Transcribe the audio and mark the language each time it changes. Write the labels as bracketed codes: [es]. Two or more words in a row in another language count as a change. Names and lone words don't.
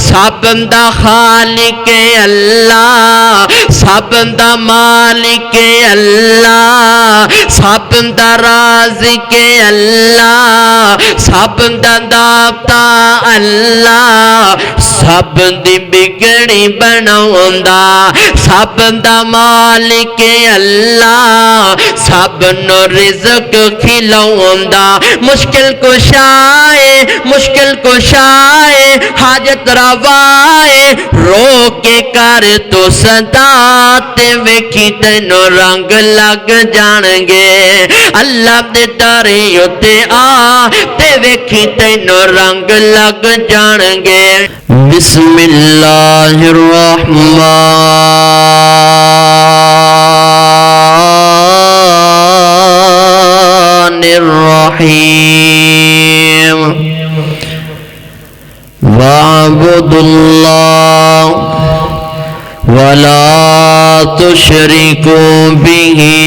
[pa] سب دا خالق اللہ سب دا مالک اللہ سب دا رازق اللہ سب دا داتا اللہ سب دی بگڑی بناوندا سب دا مالک اللہ سب نو رزق کھلاوندا مشکل کشائے حاجت روائے رو کے کر تو صدا تے ویکھی تینو رنگ لگ جان گے اللہ دے دارے تے آ تے ویکھی تینو رنگ لگ جان گے [ar] بسم اللہ الرحمن الرحیم وَاعْبُدُوا اللَّهَ وَلَا تُشْرِكُوا بِهِ